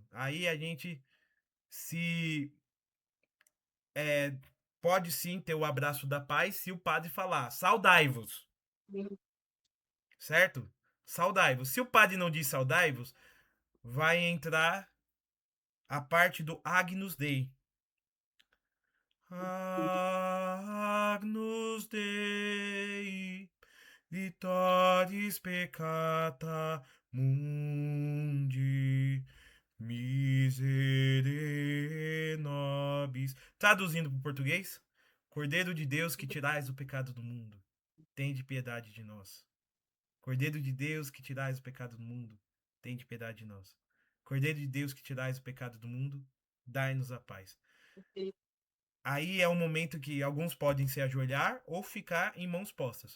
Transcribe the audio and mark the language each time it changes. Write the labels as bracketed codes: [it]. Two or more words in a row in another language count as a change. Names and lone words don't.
[pt] Aí a gente se pode sim ter o abraço da paz se o padre falar, saudai-vos. Certo? Saudai-vos. Se o padre não diz saudai-vos, vai entrar a parte do Agnus Dei. [la] Agnus Dei, vitóris peccata mundi, miserere nobis. [pt] Traduzindo para o português, Cordeiro de Deus que tirais o pecado do mundo, tende piedade de nós. Cordeiro de Deus que tirais o pecado do mundo, tende piedade de nós. Cordeiro de Deus que tirais o pecado do mundo, dai-nos a paz. Aí é um momento que alguns podem se ajoelhar ou ficar em mãos postas.